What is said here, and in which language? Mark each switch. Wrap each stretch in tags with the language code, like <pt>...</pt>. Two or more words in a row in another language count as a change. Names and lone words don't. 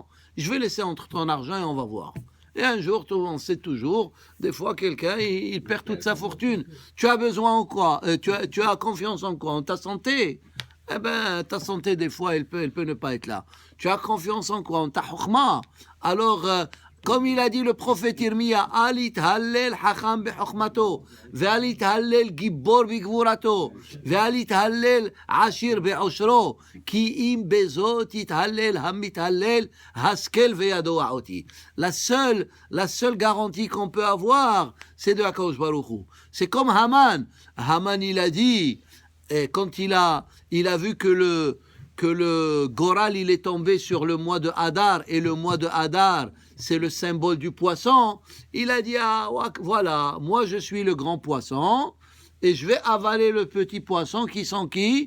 <fr>Je vais laisser entre ton argent et on va voir. Et un jour, on sait toujours, des fois, quelqu'un, il perd toute sa fortune. Tu as besoin en quoi? Tu as confiance en quoi? En ta santé? Eh bien, ta santé, des fois, elle peut ne pas être là. Tu as confiance en quoi? En ta chokhma? Alors, comme il a dit le prophète Irmia,</fr> <he>אל יתהלל חכם בחכמתו, ואל יתהלל גבור בגבורתו, ואל יתהלל עשיר בעשרו, כי אם בזאת יתהלל המתהלל השכל וידע אותי.</he> <fr>La seule garantie qu'on peut avoir, c'est de</fr> <he>הקדוש ברוך הוא.</he> <fr>C'est comme Haman. Haman, il a dit, quand il a vu que le Goral, il est tombé sur le mois de Hadar, et le mois de Hadar, c'est le symbole du poisson, il a dit, ah, voilà, moi je suis le grand poisson, et je vais avaler le petit poisson qui sont qui?</fr>